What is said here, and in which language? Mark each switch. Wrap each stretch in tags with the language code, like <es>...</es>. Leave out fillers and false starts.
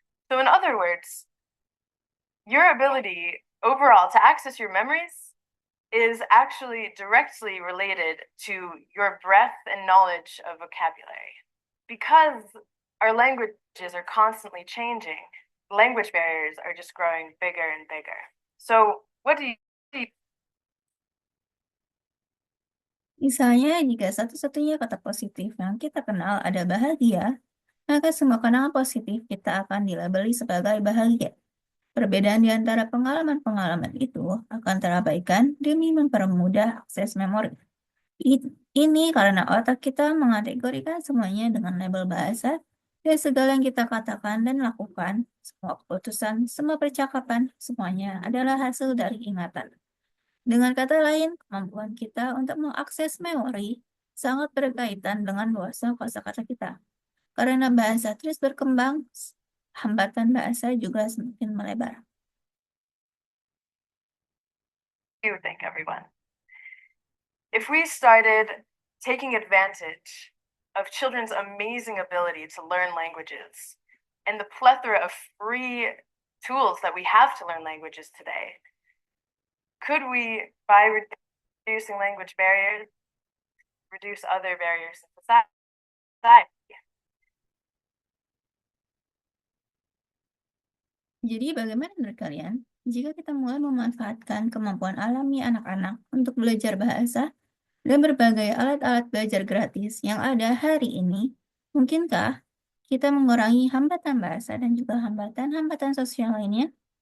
<en>So in other words, your ability overall to access your memories is actually directly related to your breadth and knowledge of vocabulary. Because our languages are constantly changing, language barriers are just growing bigger and bigger. So what do you</en> <id>Misalnya, jika satu-satunya kata positif yang kita kenal ada bahagia, maka semua kenangan positif kita akan dilabeli sebagai bahagia. Perbedaan di antara pengalaman-pengalaman itu akan terabaikan demi mempermudah akses memori. Ini karena otak kita mengategorikan semuanya dengan label bahasa, dan segala yang kita katakan dan lakukan, semua keputusan, semua percakapan, semuanya adalah hasil dari ingatan. Dengan kata lain, kemampuan kita untuk mengakses memori sangat berkaitan dengan luasnya kosakata kita. Karena bahasa terus berkembang, hambatan bahasa juga semakin melebar.</id> <en>think, everyone? If we started taking advantage of children's amazing ability to learn languages and the plethora of free tools that we have to learn languages today, could we, by reducing language barriers, reduce other barriers in society?</en> <id>Jadi bagaimana menurut kalian jika kita mulai memanfaatkan kemampuan alami anak-anak untuk belajar bahasa dan berbagai alat-alat belajar gratis yang ada hari ini, mungkinkah kita mengurangi hambatan bahasa dan juga hambatan-hambatan sosial lainnya?</id>